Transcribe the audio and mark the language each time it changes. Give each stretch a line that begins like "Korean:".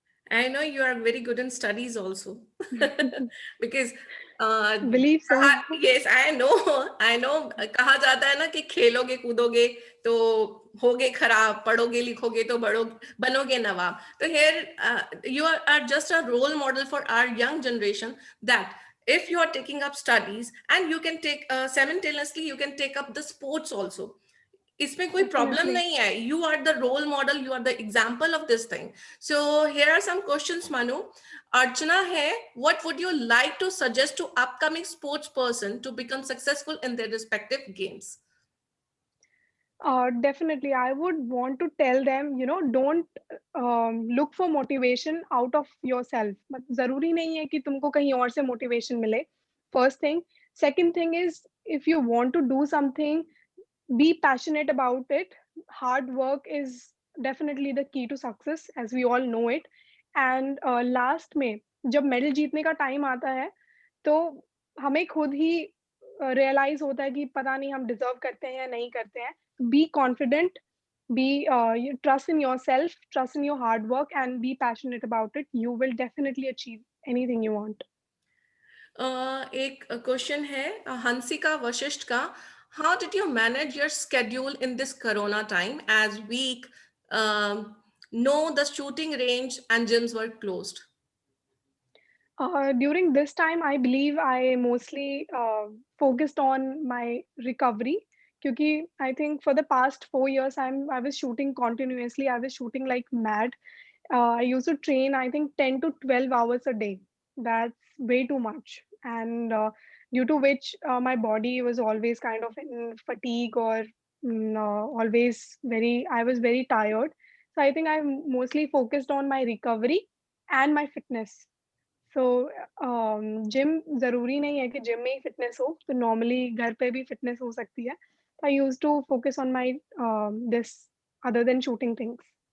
English: I know you are very good in studies also. Because Believe so. yes, I know.
Hindi: कहा जाता है ना कि खेलोगे कूदोगे तो होगे खराब, पढ़ोगे लिखोगे तो बनोगे नवाब.
English: So here you are just a role model for our young generation, that if you are taking up studies, and you can take simultaneously, you can take up the sports also.
Hindi: इसमें कोई problem नहीं है.
English: You are the role model, you are the example of this thing. So here are some questions, Manu. Archana है, what would you like to suggest to upcoming sports person to become successful in their respective games? Definitely, I would want to tell them, don't look for motivation out of yourself.
Hindi: मतलब जरूरी नहीं है कि तुमको कहीं और से motivation मिले.
English: First thing. Second thing is, if you want to do something, be passionate about it. Hard work is definitely the key to success, as we all know it.
Hindi: And last में जब medal जीतने का time आता है तो हमें खुद ही realise होता है कि पता नहीं हम डिजर्व करते हैं या नहीं करते हैं.
English: Be confident, be you trust in yourself, trust in your hard work, and be passionate about it. You will definitely achieve anything you want.
Hindi: एक क्वेश्चन है हंसिका वशिष्ठ का.
English: How did you manage your schedule in this corona time as we know the shooting range and gyms were closed? During this time, I believe I mostly focused on my recovery. Because I think for the past 4 years, I was shooting continuously. I was shooting like mad. I used to train, I think, 10 to 12 hours a day. That's way too much. And due to which my body was always kind of in fatigue or I was very tired. So I think I mostly focused on my recovery and my fitness.
Hindi: So gym ज़रूरी नहीं है कि gym में ही fitness हो, तो normally घर पे भी फिटनेस हो सकती है.
English: I used to focus on my this other than shooting things.